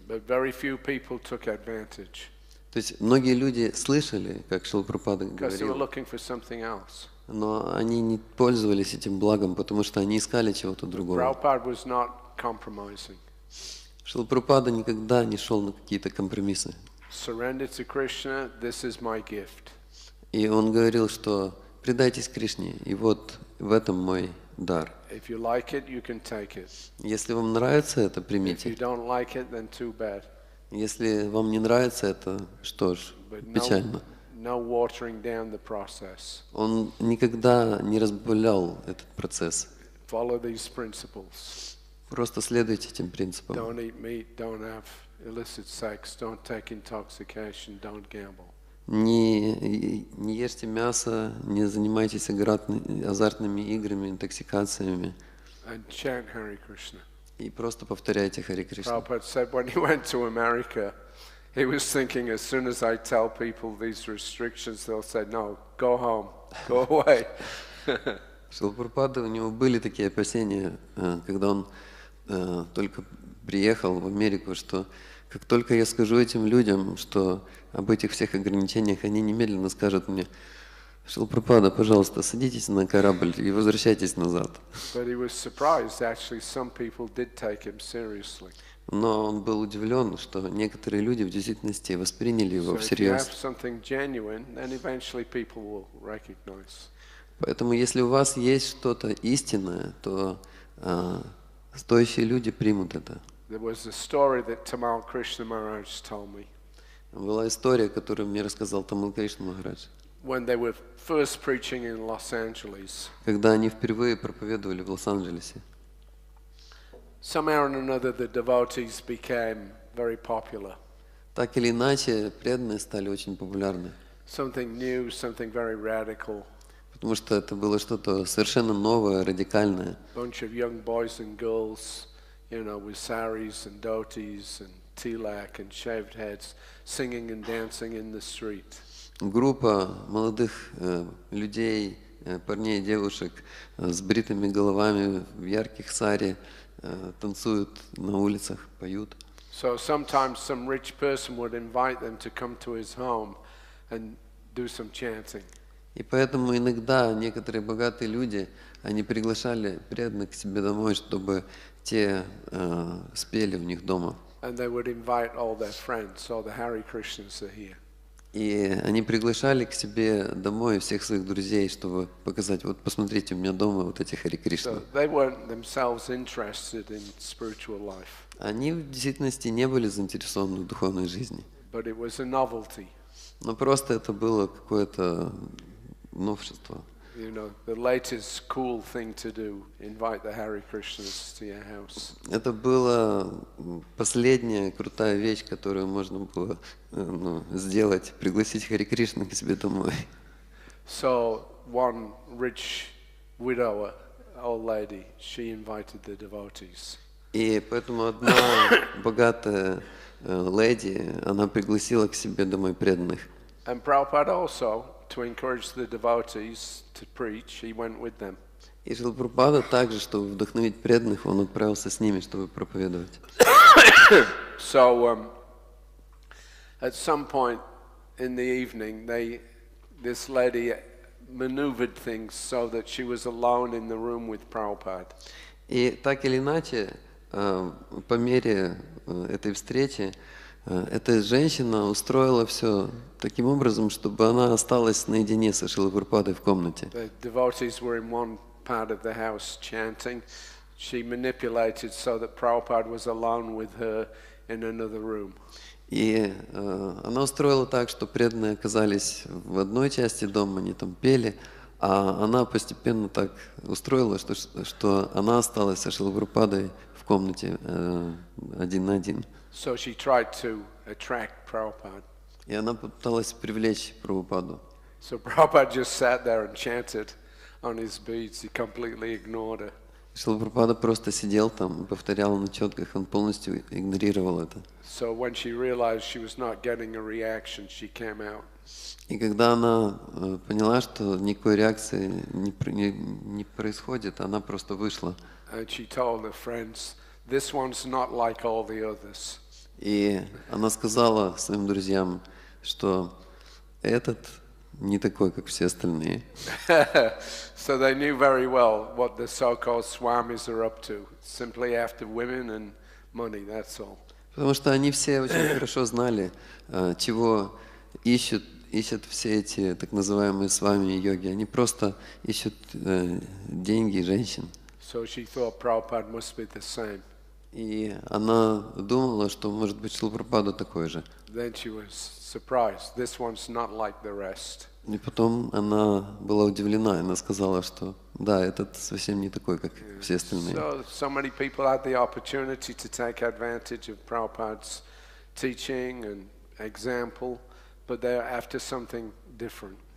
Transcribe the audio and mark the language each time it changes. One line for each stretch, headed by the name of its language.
English: But very few people took advantage.
Russian: То есть многие люди слышали, как Шрила Прабхупада
English: Because they were
Russian: говорил,
English: looking for something else.
Russian: но они не пользовались этим благом, потому что они искали чего-то другого.
English: Prabhupada was not compromising.
Russian: Шрила Прабхупада никогда не шел на какие-то компромиссы.
English: Surrender to Krishna, this is my gift.
Russian: И он говорил, что предайтесь Кришне, и вот в этом мой дар.
English: If you like it, you can take it.
Russian: Если вам нравится это,
English: If you
Russian: примите.
English: don't like it, then too bad.
Russian: Если вам не нравится это, что ж,
English: But
Russian: печально.
English: no watering down the process.
Russian: Он никогда не разбавлял этот процесс.
English: Follow these principles.
Russian: Просто следуйте этим принципам.
English: Don't eat meat, don't have illicit sex, don't take intoxication, don't gamble.
Russian: Не ешьте мясо, не занимайтесь азартными играми, интоксикациями.
English: And chant Hare Krishna.
Russian: И просто повторяйте Хари Кришна.
English: Prabhupada said when he went to America, he was thinking as soon as I tell people these restrictions, they'll say, no, go home, go away.
Russian: Шрила Прабхупада, у него были такие опасения, когда он только приехал в Америку, что как только я скажу этим людям, что об этих всех ограничениях, они немедленно скажут мне: Шрила Прабхупада, пожалуйста, садитесь на корабль и возвращайтесь назад.
English: But he was surprised, actually, some people did take him seriously.
Russian: Но он был удивлен, что некоторые люди в действительности восприняли его
English: So if you have
Russian: всерьез.
English: something genuine, then eventually people will recognize.
Russian: Поэтому если у вас есть что-то истинное, то стоящие люди примут это.
English: There was a story that Tamal Krishna Maharaj told me.
Russian: Была история, которую мне рассказал Тамил Кришна Махарадж.
English: When they were first preaching in Los Angeles,
Russian: Когда они впервые проповедовали в Лос-Анджелесе.
English: somehow or another the devotees became very popular.
Russian: Так или иначе, преданные стали очень популярны.
English: Something new, something very radical.
Russian: Потому что это было что-то совершенно новое, радикальное.
English: Bunch of young boys and girls, you know, with saris and dhotis and tilak and shaved heads, singing and dancing in the street.
Russian: Группа молодых людей, парней и девушек с бритыми головами в ярких сари танцуют на улицах, поют.
English: So sometimes some rich person would invite them to come to his home and do some chanting.
Russian: И поэтому иногда некоторые богатые люди, они приглашали преданных к себе домой, чтобы те спели у них дома.
English: And they would invite all their friends, so the Hare Krishnas are here.
Russian: И они приглашали к себе домой всех своих друзей, чтобы показать: вот посмотрите, у меня дома вот эти Хари Кришна.
English: So they weren't themselves interested in spiritual life.
Russian: Они в действительности не были заинтересованы в духовной жизни.
English: But it was a novelty.
Russian: Но просто это было какое-то новшество.
English: You know, the latest cool thing to do, invite the Hare Krishnas to your house.
Russian: Это была последняя крутая вещь, которую можно было сделать, пригласить Хари Кришну к себе домой.
English: So one rich widower, old lady, she invited the devotees.
Russian: И поэтому одна богатая леди, она пригласила к себе домой преданных.
English: And Prabhupada also, to encourage the devotees to preach, he went with them.
Russian: И Шрила Прабхупада также, чтобы вдохновить преданных, он отправился с ними, чтобы проповедовать.
English: So at some point in the evening, this lady maneuvered things so that she was alone in the room with Prabhupada.
Russian: И так или иначе, по мере этой встречи, эта женщина устроила все таким образом, чтобы она осталась наедине со Шрилой Прабхупадой в комнате.
English: The devotees were in one part of the house chanting. She manipulated so that Prabhupada was alone with her in another room.
Russian: И она устроила так, что преданные оказались в одной части дома, они там пели, а она постепенно так устроила, что она осталась со Шрилой Прабхупадой в комнате один на один.
English: So she tried to attract Prabhupada.
Russian: И она пыталась привлечь Прабхупаду.
English: So Prabhupada just sat there and chanted on his beads. He completely ignored her.
Russian: Шрила Прабхупада просто сидел там и повторял на четках, он полностью игнорировал это.
English: So when she realized she was not getting a reaction, she came out.
Russian: И когда она поняла, что никакой реакции не происходит, она просто вышла.
English: And she told her friends, "This one's not like all the others."
Russian: И она сказала своим друзьям, что этот не такой, как все остальные.
English: So they knew very well what the so-called swamis are up to. Simply after women and money, that's all.
Russian: Потому что они все очень хорошо знали, чего ищут все эти так называемые с вами йоги. Они просто ищут деньги и женщин.
English: So she thought Prabhupada must be the same.
Russian: И она думала, что может быть Шрила Прабхупада такой же.
English: Then she was surprised. This one's not like the rest.
Russian: И потом она была удивлена, она сказала, что да, этот совсем не такой, как все остальные.
English: So many people had the opportunity to take advantage of Prabhupada's teaching and example, but they're after something different.